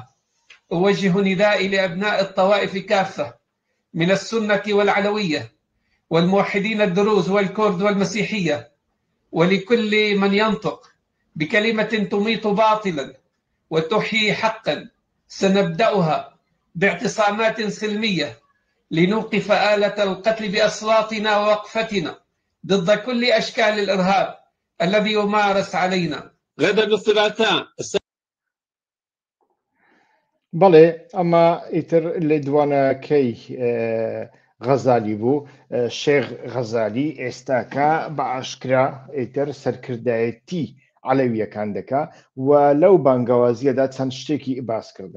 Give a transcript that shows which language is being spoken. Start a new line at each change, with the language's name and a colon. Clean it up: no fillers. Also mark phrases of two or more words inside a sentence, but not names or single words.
Arabic: أوجه ندائي لأبناء الطوائف كافة من السنة والعلوية والموحدين الدروز والكرد والمسيحية، ولكل من ينطق بكلمة تميط باطلا وتحيي حقا. سنبدأها باعتصامات سلمية لنوقف آلة القتل بأصواتنا ووقفتنا ضد كل أشكال الإرهاب الذي يمارس علينا. غدا الثلاثاء.
Central Kurdish: بەڵێ ئەمە ئیتر لە دوانەکەی غەزالی بوو. شێخ غەزالی ئێستاکە بە ئاشکرا ئیتر سەرکردایەتی عەلەویەکان دەکا و لەو بانگەوازیەدا چەند شتێکی باسکردن.